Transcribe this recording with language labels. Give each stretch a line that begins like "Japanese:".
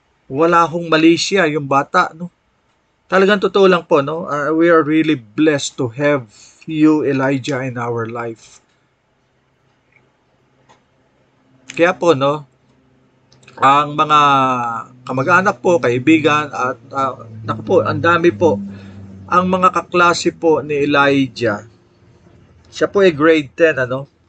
Filipino: Wala hong mali siya yung bata. No? Talagang totoo lang po. No?
English: We are really blessed to have you, Elijah, in our life.
Filipino: Kaya po, no, ang mga kamag-anak po, kaibigan, at naku po, ang dami po. Ang mga kaklase po ni Elijah, siya po ay grade 10, ano?